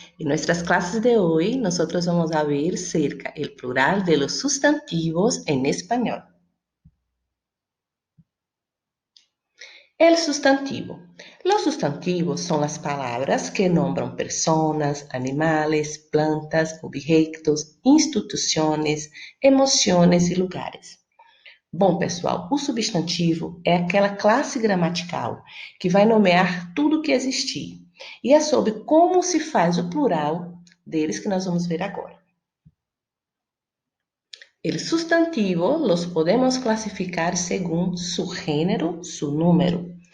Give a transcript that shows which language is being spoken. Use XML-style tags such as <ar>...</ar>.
<es>En nuestras clases de hoy nosotros vamos a ver cerca el plural de los sustantivos en español. El sustantivo. Los sustantivos son las palabras que nombran personas, animales, plantas, objetos,</es> <pt>instituições, emoções e lugares. Bom, pessoal, o substantivo é aquela classe gramatical que vai nomear tudo que existir. E é sobre como se faz o plural deles que nós vamos ver agora.</pt> <es>El sustantivo los podemos clasificar según su género, su número.</es>